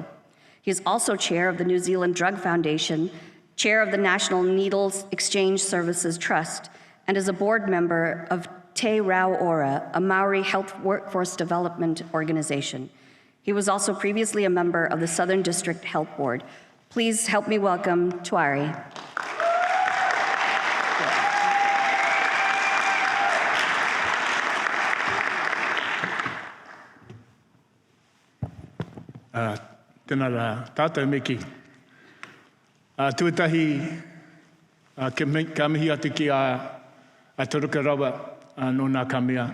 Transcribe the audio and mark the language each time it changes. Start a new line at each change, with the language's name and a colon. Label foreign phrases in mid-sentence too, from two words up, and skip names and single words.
English: He is also Chair of the New Zealand Drug Foundation, Chair of the National Needles Exchange Services Trust, and is a board member of Te Rau Ora, a Maori health workforce development organization. He was also previously a member of the Southern District Health Board. Please help me welcome Tuari.
Māori: Tēnā rā tātou meki. Tuatahi ka mihi atu ki a Turuka Rawa no nā ka mea.